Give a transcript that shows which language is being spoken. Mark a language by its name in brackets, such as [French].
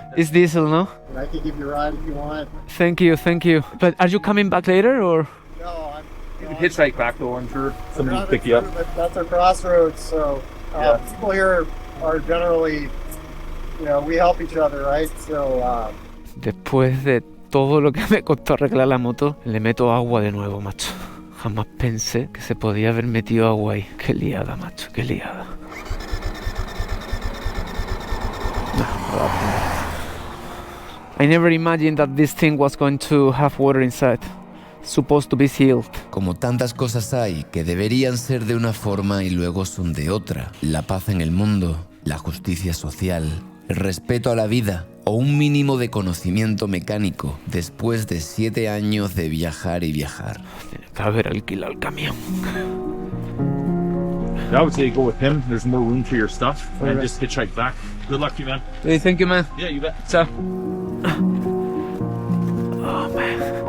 [English] It's diesel, no? I can give you a ride if you want. Thank you. But are you coming back later, or? No, You can hitchhike back, though, I'm sure. Somebody will pick you up. That's our crossroads, so people here are generally, we help each other, right? So, [Spanish] Después de todo lo que me costó arreglar la moto, le meto agua de nuevo, macho. Jamás pensé que se podía haber metido agua ahí. Qué liada, macho, qué liada. [English] I never imagined that this thing was going to have water inside. Supposed to be sealed. [Spanish] Como tantas cosas hay que deberían ser de una forma y luego son de otra. La paz en el mundo, la justicia social, el respeto a la vida o un mínimo de conocimiento mecánico después de 7 años de viajar y viajar. Tiene que haber alquilado el camión. [English] I would say go with him. There's more room for your stuff. And just hitchhike back. Good luck to you, man. Hey, thank you, man. Yeah, you bet. [Spanish] Chao. [English] Oh, man.